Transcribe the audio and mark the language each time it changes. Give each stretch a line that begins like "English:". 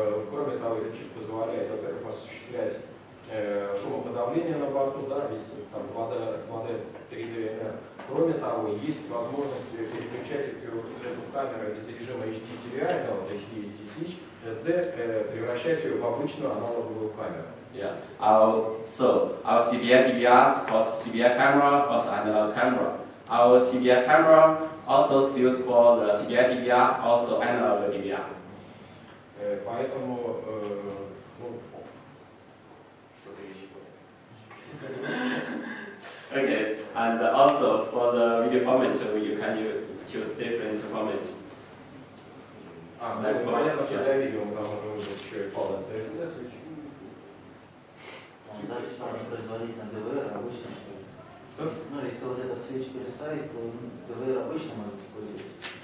Russian: Кроме того, этот чип позволяет, во-первых, осуществлять шумоподавление на борту, да, видите, там 2D, 3D. Кроме того, есть возможность переключать эту камеру из режима HD-CVI, да, вот HD-SD-Switch, SD, превращать ее в обычную аналоговую камеру.
English: Yeah. Our CVI DVR supports CVI camera, also analog camera. Our CVI camera also suits for the CVI DVR, also analog DVR.
Russian: Поэтому, ну, что-то есть.
English: Okay, and also for the video format, you can choose different format.
Russian: Понятно, что для видео мы там можем выбрать еще и Power Switch. Запись можно производить на ДВР обычно, что ли? Ну, если вот этот свеч переставить, то ДВР обычно может использоваться.